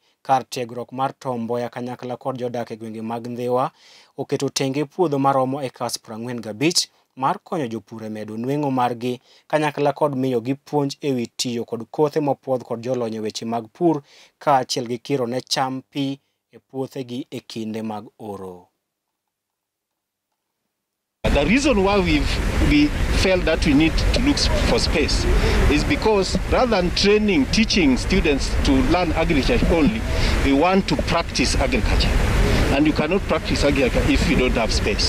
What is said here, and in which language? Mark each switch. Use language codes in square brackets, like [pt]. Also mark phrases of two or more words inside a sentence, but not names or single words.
[luo] Kar tiegruok mar Tom Mboya kanyakla kod jodak e gwenge mag Ndhiwa oketo tenge puodho maromo ekas 45 mar konyo jopur e medo nweng'o margi kanyakla kod miyogi puonj ewi tiyo kod kothe mopuodh kod jolony e weche mag pur kaachiel gi kiro ne cham pi e puothegi e kinde mag oro. [en] The reason why we felt that we need to look for space is because rather than teaching students to learn agriculture only, we want to practice agriculture. And you cannot practice agriculture if you don't have space.